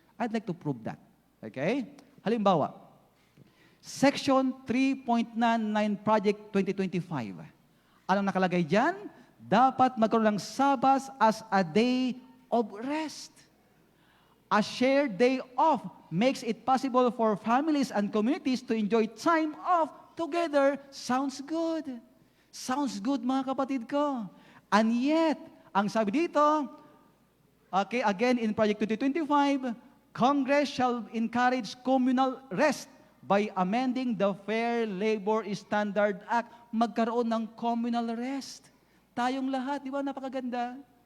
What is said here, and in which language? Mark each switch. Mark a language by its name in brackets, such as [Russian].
[English] I'd like to prove that. Okay? Halimbawa, Section 3.99 Project 2025. [Filipino] Anong nakalagay dyan? Dapat magkaroon ng Sabbath as a day of rest. [English] A shared day off makes it possible for families and communities to enjoy time off together. Sounds good. Sounds good, [Filipino] mga kapatid ko. [English] And yet, [Filipino] ang sabi dito, [English] okay, again in Project 2025, Congress shall encourage communal rest by amending the Fair Labor Standard Act. [Filipino] Magkaroon ng communal rest. Tayong lahat, di ba, napakaganda?